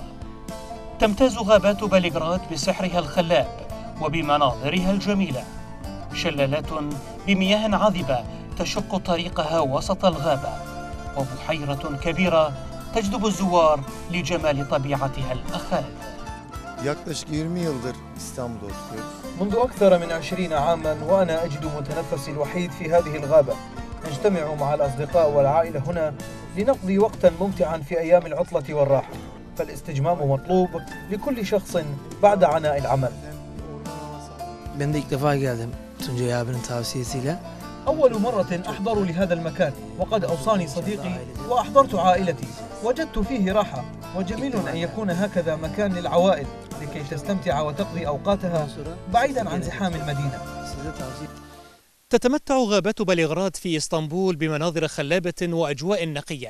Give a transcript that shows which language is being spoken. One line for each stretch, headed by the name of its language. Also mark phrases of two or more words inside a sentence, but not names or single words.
Arabic: تمتاز غابات بلغراد بسحرها الخلاب وبمناظرها الجميلة، شلالات بمياه عذبة تشق طريقها وسط الغابة، وبحيرة كبيرة تجذب الزوار لجمال طبيعتها الخالدة.
Turkish: Yaklaşık 20 yıldır İstanbul'da oturuyoruz.
Arabic: منذ أكثر من 20 عاما وأنا أجد متنفسي الوحيد في هذه الغابة. نجتمع مع الأصدقاء والعائلة هنا لنقضي وقتا ممتعا في أيام العطلة والراحة، فالاستجمام مطلوب لكل شخص بعد عناء العمل.
Turkish: Ben de ilk defa geldim Tuncay abinin tavsiyesiyle.
Arabic: أول مرة أحضر لهذا المكان، وقد أوصاني صديقي وأحضرت عائلتي. وجدت فيه راحة، وجميل أن يكون هكذا مكان للعوائل لكي تستمتع وتقضي أوقاتها بعيدا عن زحام المدينة. تتمتع غابات بلغراد في إسطنبول بمناظر خلابة وأجواء نقية.